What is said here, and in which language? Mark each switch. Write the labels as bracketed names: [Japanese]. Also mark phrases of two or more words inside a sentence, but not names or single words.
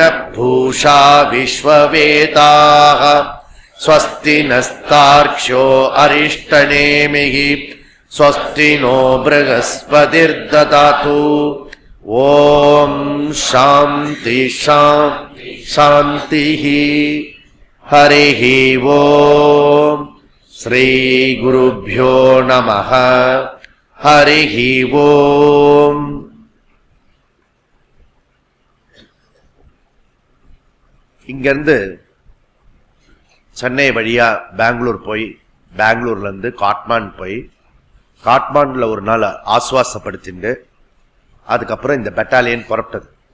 [Sanskrit] पूषा विश्ववेदाः स्वस्ति नस्तार्क्ष्यो अरिष्टनेमिः स्वस्ति नो बृहस्पतिर्ददातु ॐ शान्ति शान्ति शान्तिः हरिः ॐ श्रीगुरुभ्यो नमः हरिः ॐ [Tamil] இங்கிருந்து சென்னை வழியா பெங்களூர் போய் பெங்களூர்ல இருந்து காட்மாண்ட் போய் காட்மாண்டில் ஒரு நாள் ஆசுவாசப்படுத்திட்டு அதுக்கப்புறம் இந்த பெட்டாலியன் புறப்பட்டது.